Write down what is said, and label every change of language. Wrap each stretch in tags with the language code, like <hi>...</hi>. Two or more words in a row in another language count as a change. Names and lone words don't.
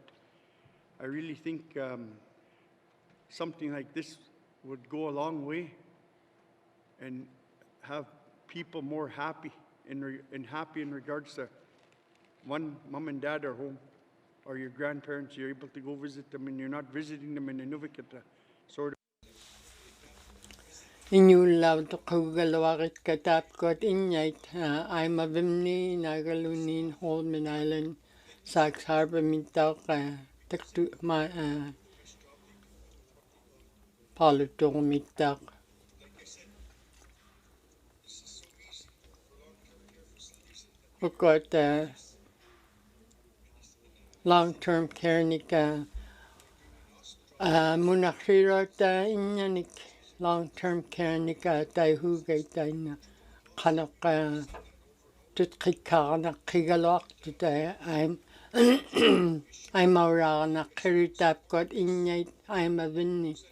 <en>I really think something like this would go a long way and have people more happy in regards to one, mom and dad are home, or your grandparents, you're able to go visit them and you're not visiting them in Inuvik at a sort of</en> <ikt>Inuvialuktun katapgot ignite aimavimni nagalunin Holman Island Sax Harbor mintaq taktu ma palutur mittaq ukot</ikt> <en>long-term care</en> <ikt>nika munakhirat inyanik</ikt> <en>long-term care</en> <ikt>nika taihugay taina qanoqa tutqikkaarnaqqigaluartuta aimauраarnaqqirutapkot innyait aimavinni</ikt>